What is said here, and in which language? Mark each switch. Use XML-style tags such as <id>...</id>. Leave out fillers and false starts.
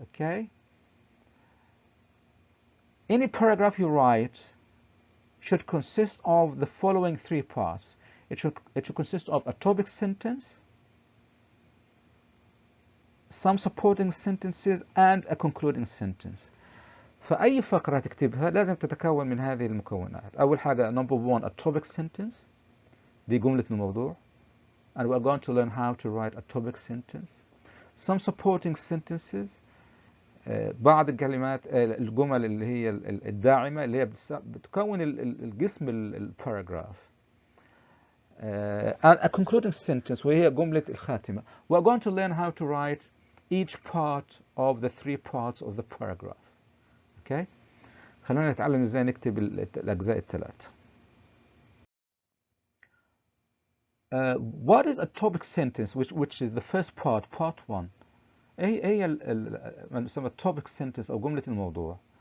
<en>Okay, any paragraph you write should consist of the following 3 parts. It should consist of a topic sentence, some supporting sentences, and a concluding sentence.</en> <ar>فأي فقرة تكتبها لازم تتكون من هذه المكونات. أول حاجة</ar> <en>number 1 a topic sentence،</en> <ar>دي جملة الموضوع.</ar> <en>And we're going to learn how to write a topic sentence. Some supporting sentences،</en> <ar>بعض الكلمات الجمل اللي هي الداعمة اللي هي بتكون الجسم الباراجراف.</ar> <en>And a concluding sentence</en> <ar>وهي جملة الخاتمة.</ar> <en>We're going to learn how to write each part of the 3 parts of the paragraph. Okay?</en> <ar>خلونا نتعلم ازاي نكتب الأجزاء الثلاث.</ar> <en>What is a topic sentence, which is the first part, part 1?</en> <ar>هي ما نسمى topic sentence أو جملة الموضوع.</ar>